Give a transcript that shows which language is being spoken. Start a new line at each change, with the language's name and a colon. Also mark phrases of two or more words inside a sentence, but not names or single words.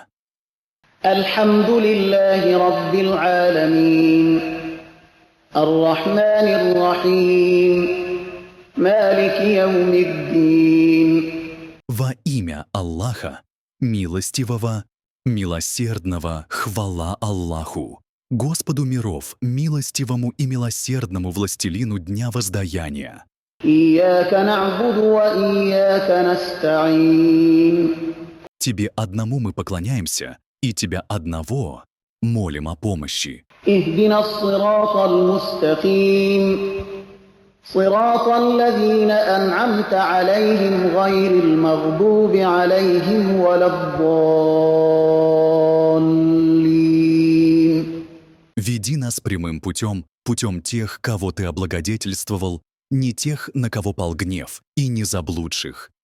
Arabic: الحمد لله رب العالمين، الرحمن الرحيم، مالك يوم الدين.
Russian: Во имя Аллаха, Милостивого, Милосердного, хвала Аллаху. Господу миров, милостивому и милосердному властелину дня воздаяния.
Arabic: إياك نعبد وإياك نستعين
Russian: Тебе одному мы поклоняемся, и Тебя одного молим о помощи.
Arabic: اهدنا الصراط المستقيم صراط الذين أنعمت عليهم غير المغضوب عليهم ولا الضالين.
Russian: Веди нас прямым путем, путем тех, кого Ты облагодетельствовал, не тех, на кого пал гнев, и не заблудших.